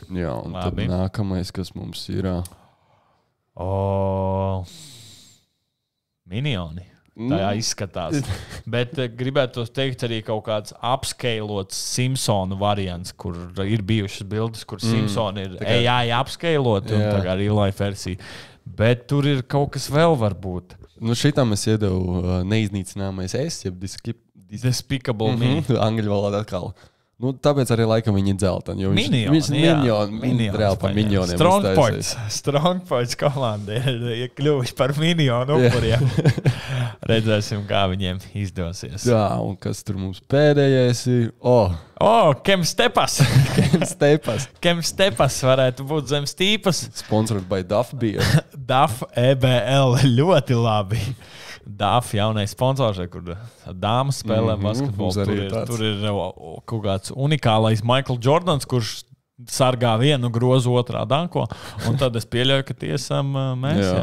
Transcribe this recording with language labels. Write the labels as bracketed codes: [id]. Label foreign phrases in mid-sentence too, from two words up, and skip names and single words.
[lv] Jā, un tad nākamais, kas mums ir... Minioni. Tā izskatās. Bet gribētu teikt arī kaut kāds upscalots Simpsonu variants, kur ir bijušas bildes, kur Simpsoni ir AI upscaloti un tā kā [en] real life [lv] versija. Bet tur ir kaut kas vēl varbūt. Šitam es iedevu neiznīcināmais jeb Despicable Me. Angļu valodā atkal. Tāpēc arī laikam viņi ir dzelteni. Viņš reāli par minioniem. Strong Points komanda ir kļuvuši par minionu upuriem. Redzēsim, kā viņiem izdosies. Jā, un kas tur mums pēdējais ir? Kem Stepas. Kem Stepas varētu būt zem stīpas. [en] Sponsored by Duff Beer. [lv] Duff EBL. Ļoti labi. Duff jaunais sponsors, kur dāmas spēlē basketbolu. Tur ir kaut kāds unikālais Michael Jordans, kurš sargā vienu grozu otrā danko. Un tad es pieļauju, ka tie esam mēs. Jā.